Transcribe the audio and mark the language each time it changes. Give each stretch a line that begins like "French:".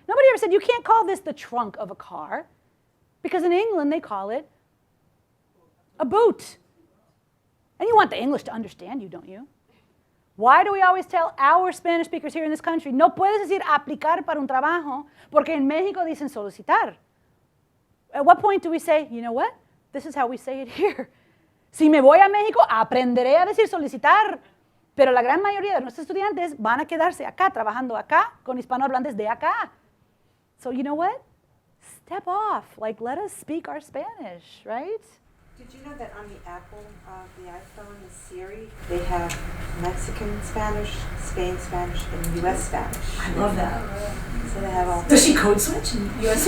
English: Nobody ever said, you can't call this the trunk of a car. Because in England, they call it a boot. And you want the English to understand you, don't you? Why do we always tell our Spanish speakers here in this country,
Spanish: no puedes decir aplicar para un trabajo, porque en México dicen solicitar?
English: At what point do we say, you know what? This is how we say it here.
Spanish: Si me voy a México, aprenderé a decir solicitar. Pero la gran mayoría de nuestros estudiantes van a quedarse acá, trabajando acá, con hispanohablantes de acá.
English: So you know what? Step off. Like, let us speak our Spanish, right? Did you know that on the Apple, the iPhone, the Siri, they have Mexican Spanish, Spain Spanish, and U.S. Spanish? I love that. So they have all. Does she code switch in U.S.